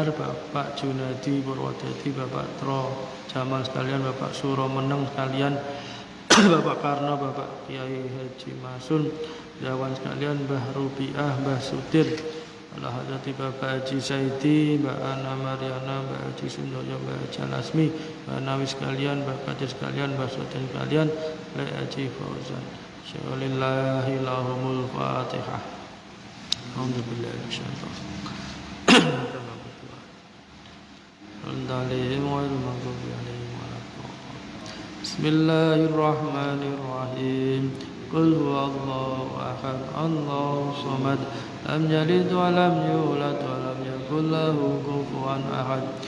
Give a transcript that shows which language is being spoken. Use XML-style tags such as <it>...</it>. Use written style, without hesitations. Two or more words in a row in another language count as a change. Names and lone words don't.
<id>Bapak Junadi Purwodadi, Bapak Tro Jamal sekalian, Bapak Suro Meneng sekalian, Bapak Karno, Bapak Kiai Haji Masun, Jawan sekalian, Mbah Rubiah, Mbah Sudir, Alhamdulillah Bapak Haji Saidi, Mbak Ana Mariana, Mbak Haji Sundoyo, Mbak Haji Lasmi, Mbak Nawi sekalian, Mbak Kadir sekalian, Mbak Sodan sekalian, Mbak Haji Fauzan. Syallillahillahumul Fatihah.</id> <ar>الحمد لله بسم الله الرحمن الرحيم. قل هو الله أحد، الله الصمد، لم يلد ولم يولد ولم يكن له كفوا أحد.</ar>